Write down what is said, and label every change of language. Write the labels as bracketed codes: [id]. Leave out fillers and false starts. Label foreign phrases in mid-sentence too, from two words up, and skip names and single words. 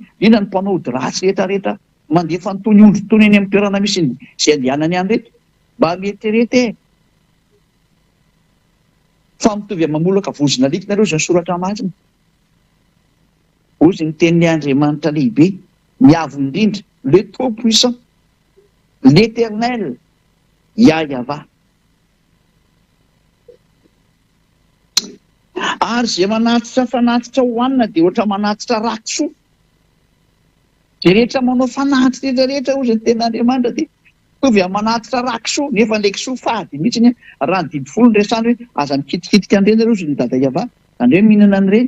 [mg] Inona ny mpanao ody ratsy rehetrarehetra mandefa nytony ondry tony eny amin'ny toerana misy izay andehanany ihany reto. Mba mieritrerety fa mitovy amin'ny mamolaka vozona alika nareo izay soratra masina. Ozy ny tenin'ny Andriamanitra lehibe, miavo indrindra, [fr] le trop puissant, l'éternel, Yahweh. [mg] Ary izay manatitra fanatitra hohanina dia ohatra manatitra rakisoa. Izay rehetra manao fanatitra rehetra ozy ny tenin'Andriamanitra dia mitovy amin'ny manatitra rakisoa, nefa ny kisoa fady mihitsy raha ny didy folo ny resany hoe aza mikitikitika an'ireny ianareo ozy ny dadaiava, andreo mihinana an'ireny.